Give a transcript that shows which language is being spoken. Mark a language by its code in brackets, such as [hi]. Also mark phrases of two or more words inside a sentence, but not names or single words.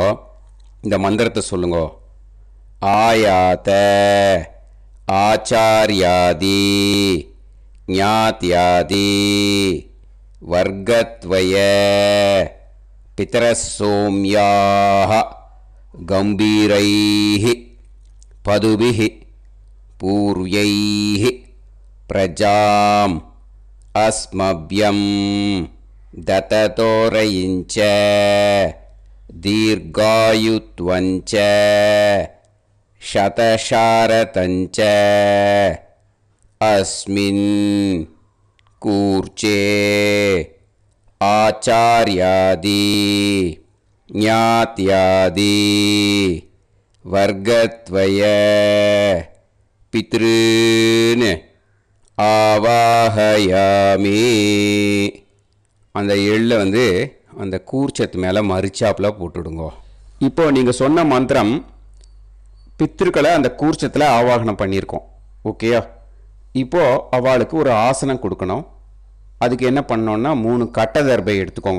[ta] இந்த மந்திரத்தை சொல்லுங்க. [sa] आयात आचार्यादि ज्ञात्यादि वर्गद्वय पितरसोम्याः गम्भीरैः पथिभिः पूर्व्यैः प्रजाम् अस्मभ्यम् तदतोरयिञ्च दीर्घायुत्वञ्च शतशारदञ्च अस्मिन् कूर्चे आचार्यादि ज्ञात्यादि वर्गत्वय पितॄन् ஆவாஹயாமி. [ta] அந்த எள்ளை அந்த கூர்ச்சத்து மேலே மறிச்சாப்பில் போட்டுடுங்க. இப்போது நீங்கள் சொன்ன மந்திரம் பித்ருக்களை அந்த கூர்ச்சத்தில் ஆவாகனம் பண்ணியிருக்கோம், ஓகேயா? இப்போது அவளுக்கு ஒரு ஆசனம் கொடுக்கணும். அதுக்கு என்ன பண்ணோன்னா 3 கட்டை தர்பை எடுத்துக்கோங்க.